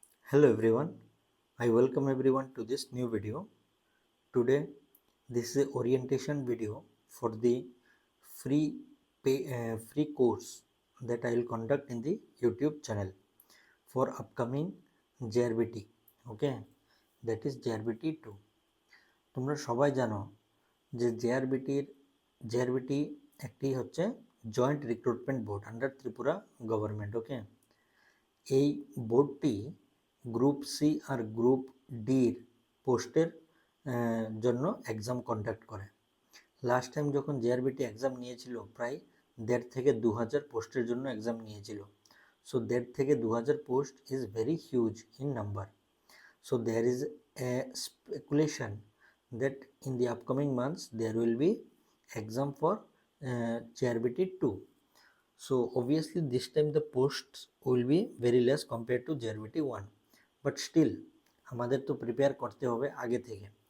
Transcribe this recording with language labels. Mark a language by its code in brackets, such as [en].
[en] Hello everyone, I welcome everyone to this new video. Today, this is a orientation video for the free free course that I will conduct in the YouTube channel for upcoming JRBT. Okay, that is JRBT 2. [bn] তোমরা সবাই জানো যে JRBT একটি হচ্ছে joint recruitment board under Tripura government. ওকে, এই বোর্ডটি group C আর group ডির পোস্টের জন্য এক্সাম কন্ডাক্ট করে। লাস্ট টাইম যখন জেআরবিটি এক্সাম নিয়েছিল প্রায় 1.5 থেকে 2,000 পোস্টের জন্য এক্সাম নিয়েছিল। [en] So 1.5 থেকে 2,000 post is very huge in number. So there is a speculation that in the upcoming months there will be exam for JRBT 2. So obviously this time the posts will be very less compared to JRBT 1. But still [bn] আমাদের তো prepare করতে হবে আগে থেকে।